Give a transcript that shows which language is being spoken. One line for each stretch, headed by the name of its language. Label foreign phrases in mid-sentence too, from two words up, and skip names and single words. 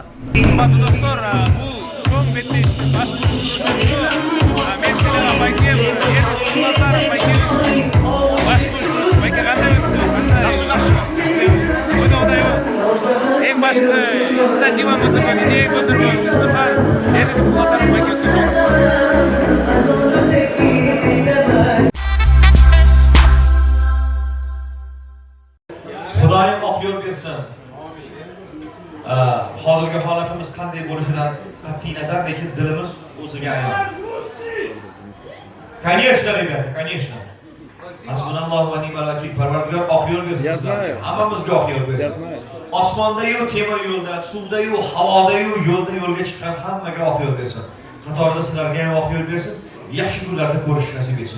Kyrgyz: Кымбаттуу достор, бул чоң беттештин башкы уюштуруучусу. Мен силерге Байке, Эрнис Куласаров Байкебиз. Башкы уюштуруучу Байке кандай өттү? Жакшы. Ойдогудай эң башкы инициативаны көтөргөн, идея көтөргөн уюштурган Эрнис Куласаров Байкебиз.
Uzbek: Xudoyim oq yo'l bersin. Hozirgi holatimiz qanday bo'lishidan qat'iy nazar, lekin dilimiz o'ziga ayon.
Russian: Конечно, ребята, конечно.
Arabic: حسبنا الله ونعم الوكيل.
Uzbek: Parvardigor oq yo'l bersin sizlarga. Hammamizga oq yo'l bersin. Osmonda-yu, temir yo'lda, suvda-yu, havoda-yu, yo'lga chiqqan hammaga oq yo'l bersin. Qatorida sizlarga ham oq yo'l bersin. Yaxshi kunlarda ko'rish nasib etsin.